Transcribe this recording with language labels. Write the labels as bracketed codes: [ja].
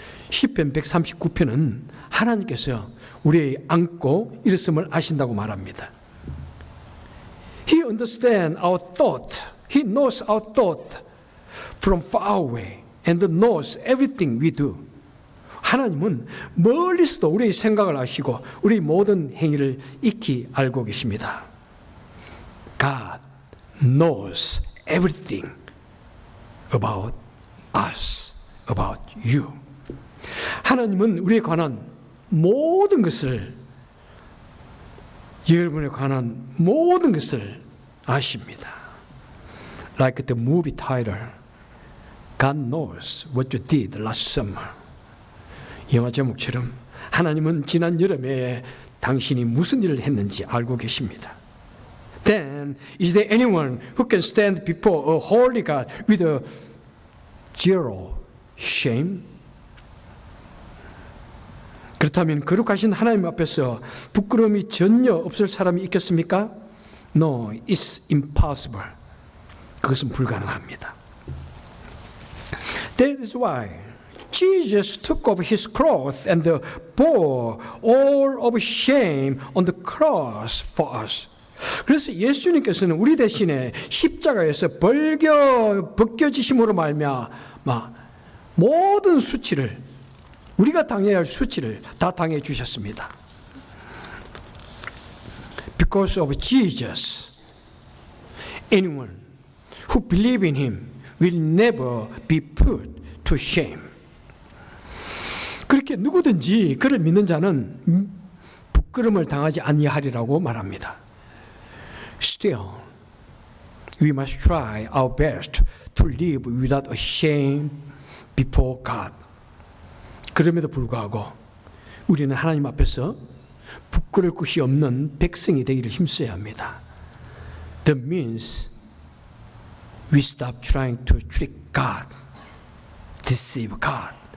[ko] 시편 139편은 하나님께서 우리의 앉고 일었음을 아신다고 말합니다. [en] He understands our thought. He knows our thought from far away and knows everything we do. [ko] 하나님은 멀리서도 우리의 생각을 아시고 우리 모든 행위를 익히 알고 계십니다. [en] God knows everything about us, about you. [ko] 하나님은 우리에 관한 모든 것을, 여러분에 관한 모든 것을 아십니다. [en] Like the movie title, God knows what you did last summer. [ko] 영화 제목처럼 하나님은 지난 여름에 당신이 무슨 일을 했는지 알고 계십니다. [en] Then is there anyone who can stand before a holy God with a zero shame? [ko] 그렇다면 거룩하신 하나님 앞에서 부끄러움이 전혀 없을 사람이 있겠습니까? [en] No, it's impossible. [ko] 그것은 불가능합니다. [en] That is why Jesus took off his clothes and bore all of shame on the cross for us. [ko] 그래서 예수님께서는 우리 대신에 십자가에서 벗겨지심으로 말미암아 모든 수치를, 우리가 당해야 할 수치를 다 당해 주셨습니다. [en] Because of Jesus, anyone who believes in him will never be put to shame. [ko] 그렇게 누구든지 그를 믿는 자는 부끄러움을 당하지 아니하리라고 말합니다. [en] Still, we must try our best to live without a shame before God. [ko] 그럼에도 불구하고 우리는 하나님 앞에서 부끄러울 것이 없는 백성이 되기를 힘써야 합니다. [en] That means we stop trying to trick God, deceive God,